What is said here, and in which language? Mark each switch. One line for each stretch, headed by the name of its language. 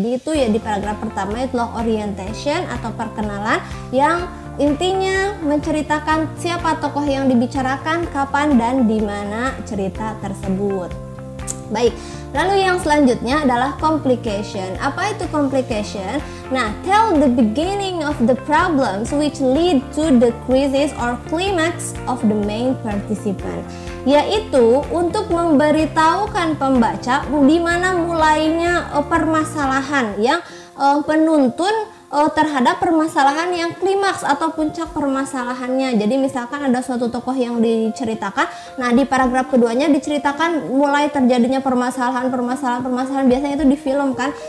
Indonesian: Jadi itu ya di paragraf pertama itu orientation atau perkenalan yang intinya menceritakan siapa tokoh yang dibicarakan, kapan dan di mana cerita tersebut. Baik, lalu yang selanjutnya adalah complication. Apa itu complication?
English: Nah, tell the beginning of the problems which lead to the crisis or climax of the main participant.
Indonesian: Yaitu untuk memberitahukan pembaca di mana mulainya permasalahan yang penuntun terhadap permasalahan yang klimaks atau puncak permasalahannya. Jadi misalkan ada suatu tokoh yang diceritakan, nah di paragraf keduanya diceritakan mulai terjadinya permasalahan biasanya itu di film kan.